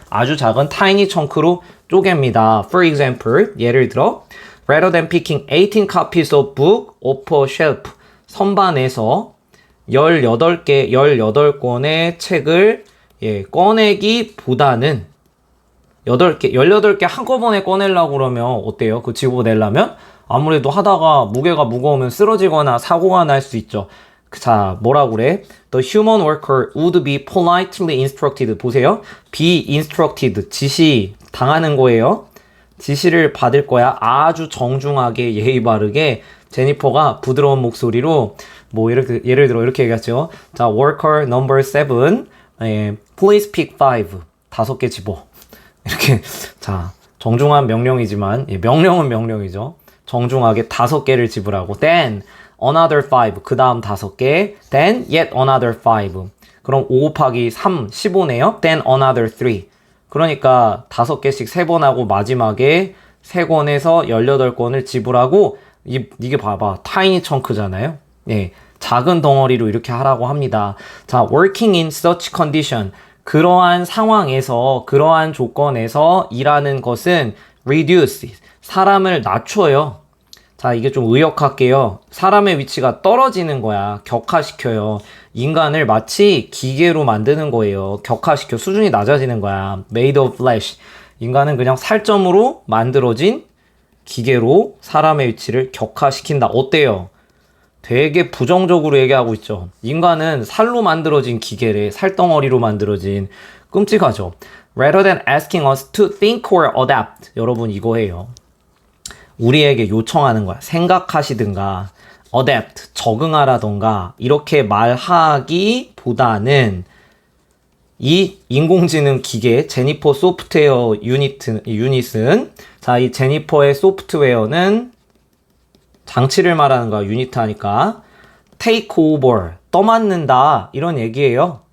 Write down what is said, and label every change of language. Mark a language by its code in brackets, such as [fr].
[ko] 아주 작은 tiny chunk로 쪼갭니다. [en] For example, [ko] 예를 들어 [en] rather than picking 18 copies of book off a shelf, [ko] 선반에서 18권의 책을 꺼내기보다는 18개 한꺼번에 꺼내려고 그러면 어때요? 그 집어내려면 아무래도 하다가 무게가 무거우면 쓰러지거나 사고가 날 수 있죠. 자, 뭐라고 그래? [en] The human worker would be politely instructed. [ko] 보세요. [en] be instructed. [ko] 지시 당하는 거예요. 지시를 받을 거야. 아주 정중하게 예의 바르게 제니퍼가 부드러운 목소리로 뭐 이렇게 예를 들어 이렇게 얘기하죠. [en] 자, worker number 7, please pick 5. [ko] 5개 집어. 이렇게 자, 정중한 명령이지만 명령은 명령이죠. 정중하게 5개를 집으라고. [en] Then another 5. [ko] 그 다음 5개. [en] Then yet another 5. [ko] 그럼 5 곱하기 3, 15네요. [en] Then another 3. [ko] 그러니까 5개씩 3번 하고 마지막에 3권에서 18권을 지불하고 이게 봐봐. 타이니 청크잖아요. 작은 덩어리로 이렇게 하라고 합니다. [en] 자, working in such condition. [ko] 그러한 상황에서, 그러한 조건에서 일하는 것은 reduce. 사람을 낮춰요. 자, 이게 좀 의역할게요. 사람의 위치가 떨어지는 거야. 격하시켜요. 인간을 마치 기계로 만드는 거예요. 격하시켜. 수준이 낮아지는 거야. [en] made of flesh. [ko] 인간은 그냥 살점으로 만들어진 기계로 사람의 위치를 격하시킨다. 어때요? 되게 부정적으로 얘기하고 있죠. 인간은 살로 만들어진 기계래. 살덩어리로 만들어진. 끔찍하죠. [en] Rather than asking us to think or adapt. [ko] 여러분 이거예요. 우리에게 요청하는 거야. 생각하시든가 adapt, 적응하라던가 이렇게 말하기보다는 이 인공지능 기계 제니퍼 소프트웨어 유닛은 자, 이 제니퍼의 소프트웨어는 장치를 말하는 거야. 유닛 하니까 take over, 떠맡는다 이런 얘기예요.